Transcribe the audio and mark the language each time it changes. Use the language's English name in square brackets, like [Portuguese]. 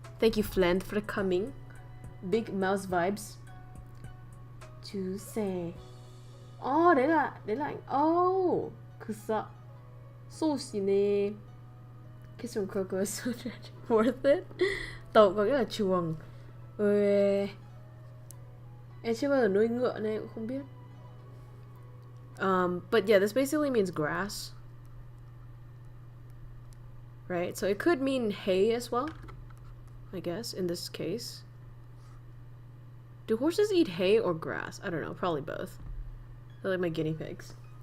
[English] Thank you, Flend, for coming. Big mouse vibes. To say. Oh, they like. Oh, [Japanese] kusa. そうしね. [English] Kiss from KROWKO is so worth it. [Vietnamese] Tàu có nghĩa là chuồng. Em chưa bao giờ nuôi ngựa nên cũng không biết. [English] But yeah, this basically means grass. Right? So it could mean hay as well, I guess, in this case. Do horses eat hay or grass? I don't know, probably both. They're like my guinea pigs.